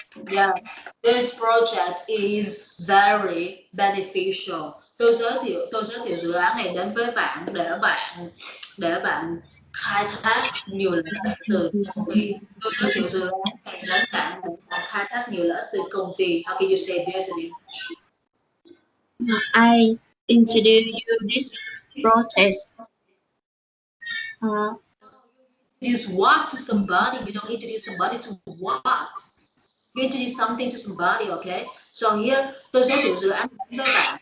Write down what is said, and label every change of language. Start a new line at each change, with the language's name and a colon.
English: Yeah, this project is very beneficial.
Vietnamese: Tôi giới thiệu dự án này đến với bạn để bạn khai thác nhiều lợi ích từ công ty. Tôi giới thiệu dự án này đến bạn để bạn khai thác nhiều lợi ích từ công ty.
English: How can you say this in English? I introduce you this process. Introduce what to somebody? You don't introduce somebody to what? You introduce something to somebody, okay? So here,
Vietnamese: tôi giới thiệu dự án với bạn.